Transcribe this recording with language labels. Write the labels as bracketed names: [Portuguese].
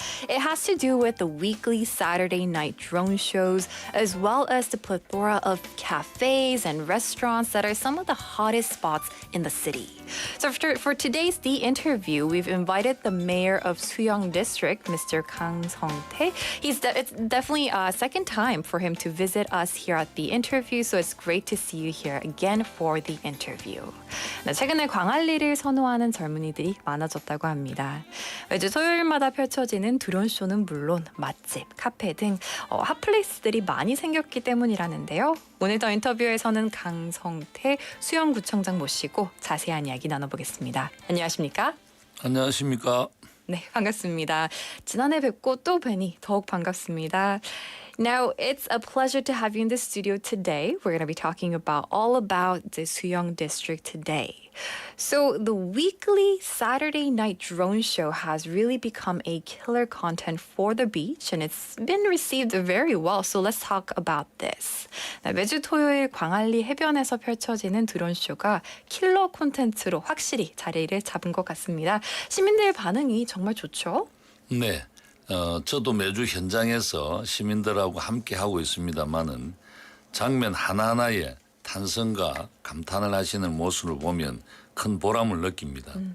[English] It has to do with the weekly Saturday night drone shows, as well as the plethora of cafes and restaurants that are some of the hottest spots in the city. So for today's The Interview, we've invited the mayor of Suyong District, Mr. [Korean] 강성태. [English] It's definitely a second time for him to visit us here at The Interview, so it's great to see you here again for The Interview. [Korean] 네, 최근에 광안리를 선호하는 젊은이들이 많아졌다고 합니다. 매주 토요일마다 펼쳐지는 드론쇼는 물론 맛집, 카페 등 핫플레이스들이 많이 생겼기 때문이라는데요. 오늘 더 인터뷰에서는 강성태 수영구청장 모시고 자세한 이야기 나눠보겠습니다. 안녕하십니까? 안녕하십니까? 네, 반갑습니다. 지난해 뵙고 또 뵈니 더욱 반갑습니다. [English] Now, it's a pleasure to have you in the studio today. We're going to be talking all about the Suyong district today. So, the weekly Saturday night drone show has really become a killer content for the beach, and it's been received very well. So, let's talk about this. [Korean] 네, 매주 토요일 광안리 해변에서 펼쳐지는 드론 쇼가 킬러 콘텐츠로 확실히 자리를 잡은 것 같습니다. 시민들 반응이 정말 좋죠? 네, 저도 매주 현장에서 시민들하고 함께 하고 있습니다만은 장면 하나하나에 탄성과 감탄을 하시는 모습을 보면 큰 보람을 느낍니다.